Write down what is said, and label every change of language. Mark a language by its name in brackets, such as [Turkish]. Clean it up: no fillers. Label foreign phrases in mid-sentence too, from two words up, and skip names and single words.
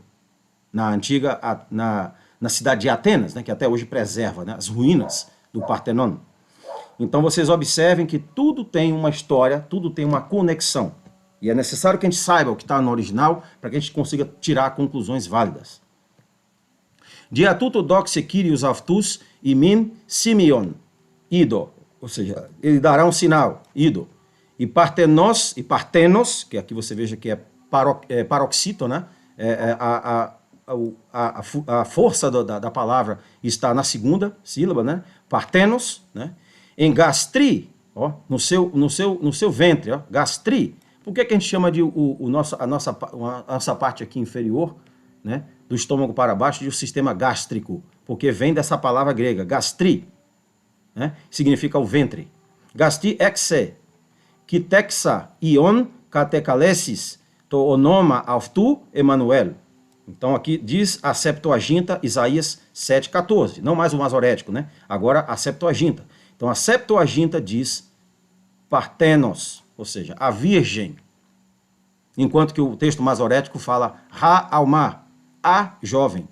[Portuguese] Na antiga, na cidade de Atenas, né, que até hoje preserva, né, as ruínas do Partenon. Então vocês observem que tudo tem uma história, tudo tem uma conexão. E é necessário que a gente saiba o que está no original para que a gente consiga tirar conclusões válidas. [Greek] Διὰ τοῦτο δώσει Κύριος αὐτὸς ὑμῖν σημεῖον, ido. [Portuguese] Ou seja, ele dará um sinal, ido. [Greek] ἡ παρθένος, [Portuguese] que aqui você veja que é paroxítono, né? A força da palavra está na segunda sílaba, né? Partenos, né? [Greek] ἐν γαστρί, [Portuguese] ó, no seu ventre, ó, gastri. Por que a gente chama de a nossa parte aqui inferior, né? Do estômago para baixo, de o sistema gástrico? Porque vem dessa palavra grega, gastri, né? Significa o ventre. [Greek] γαστρὶ ἕξει, καὶ τέξεται υἱόν καὶ καλέσεις, τὸ ὄνομα αὐτοῦ Ἐμμανουήλ. [Portuguese] Então aqui diz a Septuaginta, Isaías 7,14. Não mais o masorético, né? Agora a Septuaginta. Então a Septuaginta diz partenos, ou seja, a virgem. Enquanto que o texto masorético fala ha-alma, a jovem.